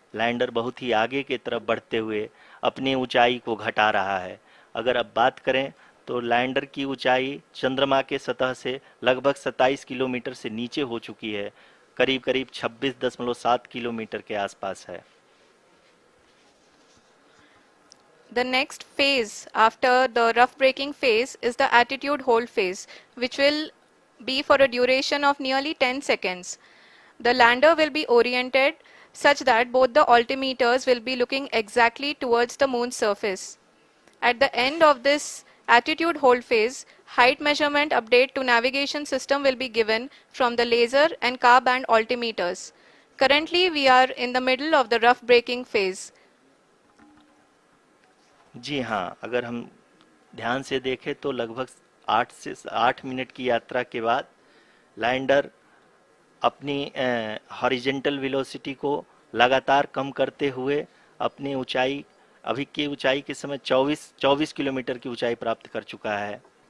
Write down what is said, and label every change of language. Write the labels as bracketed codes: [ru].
[hi] Lander बहुत ही आगे की तरफ बढ़ते हुए अपनी ऊंचाई को घटा रहा है। अगर अब बात करें तो लैंडर की ऊंचाई चंद्रमा के सतह से लगभग 27 किलोमीटर से नीचे हो चुकी है, करीब करीब 26.7 किलोमीटर के आसपास है। [en] The next phase after the rough braking phase is the attitude hold phase, which will be for a duration of nearly 10 seconds. The lander will be oriented such that both the altimeters will be looking exactly towards the moon's surface. At the end of this attitude hold phase, height measurement update to navigation system will be given from the laser and car band altimeters. Currently, we are in the middle of the rough braking phase. [hi] जी हाँ, अगर हम ध्यान से देखें तो लगभग 8 minute की यात्रा के बाद लैंडर अपनी हॉरिजेंटल वेलोसिटी को लगातार कम करते हुए अपनी ऊंचाई, अभी की ऊंचाई के समय 24 किलोमीटर की ऊंचाई प्राप्त कर चुका है।